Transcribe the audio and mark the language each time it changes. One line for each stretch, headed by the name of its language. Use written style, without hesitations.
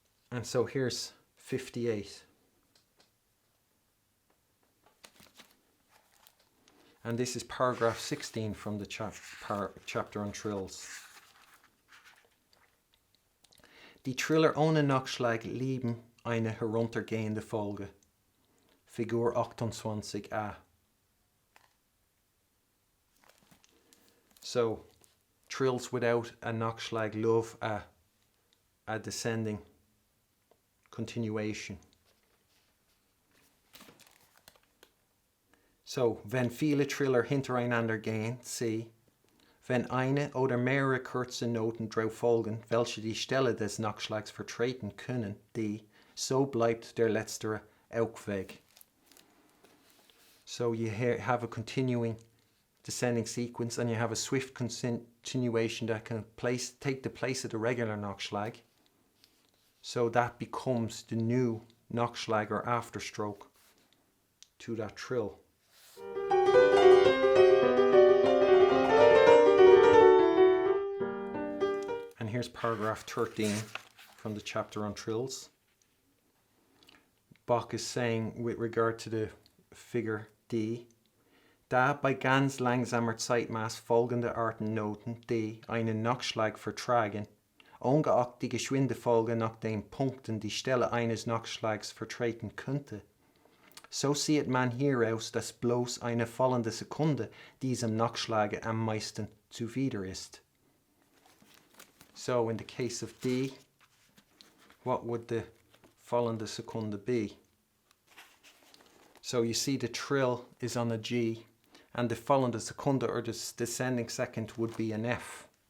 English: And so here's 58. And this is paragraph 16 from the chapter on trills.
German: Die Triller ohne Nachschlag lieben eine heruntergehende Folge. Figur 28a.
English: So, trills without a Nachschlag love a descending continuation.
German: So, wenn viele Triller hintereinander gehen, C, wenn eine oder mehrere kurze Noten drauf folgen, welche die Stelle des Nachschlags vertreten können, D, so bleibt der letztere auch weg.
English: So you have a continuing descending sequence and you have a swift continuation that can take the place of the regular Nachschlag. So that becomes the new Nachschlag or afterstroke to that trill. paragraph 13 from the chapter on trills. Bach is saying with regard to the figure D,
German: da bei ganz langsamer Zeitmaß folgende Arten Noten D einen Nachschlag vertragen, ungeachtet die geschwinde Folge nach den Punkten die Stelle eines Nachschlags vertreten könnte. So sieht man hieraus, dass bloß eine fallende Sekunde diesem Nachschlage am meisten zuwider ist.
English: So in the case of D, what would the fallende Sekunde be? So you see the trill is on a G, and the fallende Sekunde, or the descending second, would be an F.